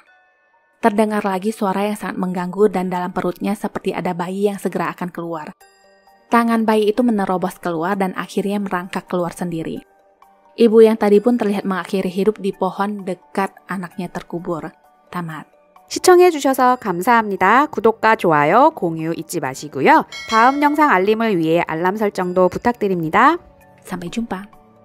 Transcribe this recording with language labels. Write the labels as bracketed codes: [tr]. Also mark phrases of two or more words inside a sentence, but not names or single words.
[id] Terdengar lagi suara yang sangat mengganggu dan dalam perutnya seperti ada bayi yang segera akan keluar. Tangan bayi itu menerobos keluar dan akhirnya merangkak keluar sendiri. Ibu yang tadi pun terlihat mengakhiri hidup di pohon dekat anaknya terkubur. Tamat. [ko] 시청해주셔서 감사합니다. 구독과 좋아요, 공유 잊지 마시고요. 다음 영상 알림을 위해 알람 설정도 부탁드립니다. [id] Sampai jumpa.